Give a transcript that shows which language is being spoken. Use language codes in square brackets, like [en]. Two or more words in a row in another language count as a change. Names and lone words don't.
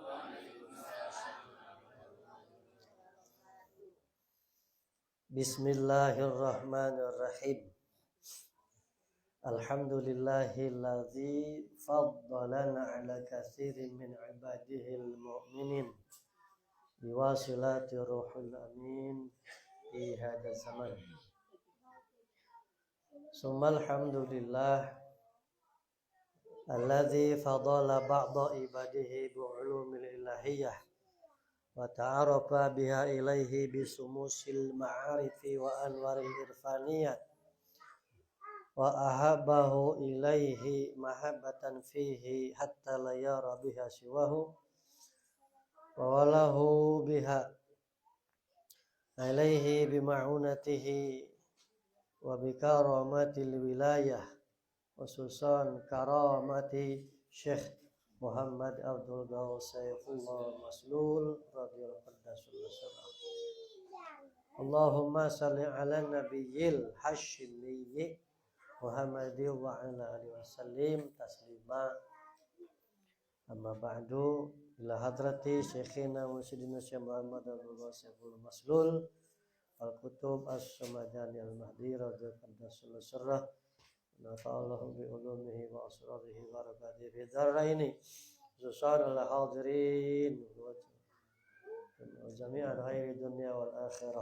[ar] بسم الله الرحمن الرحيم. الحمد لله الذي فضلنا على كثير من عباده المؤمنين بواسطة روح الأمين في هذا الزمان. ثم الحمد لله الذي فضل بعض عباده بالعلوم الإلهية وتعرف بها إليه بشموس المعارف وأنوار العرفانيات وأحبه إليه محبة فيه حتى لا يرى بها سواه ووالاه بها إليه بمعونته وبكرامة الولاية خصوصا كرامة شيخ محمد عبد الغوث سيف الله مسلول رضي الله عنه. اللهم صل على النبي الهاشمي محمد وعلى آله وسلم تسليما. أما بعد، إلى حضرة شيخنا مرشدنا شيخ محمد عبد الغوث سيف الله مسلول القطب الصمداني المهدي رضي الله عنه. نفع الله بعلومه وأسراره وبركاته في الدارين خصوصا الحاضرين وجميع الخير دنيا والآخرة.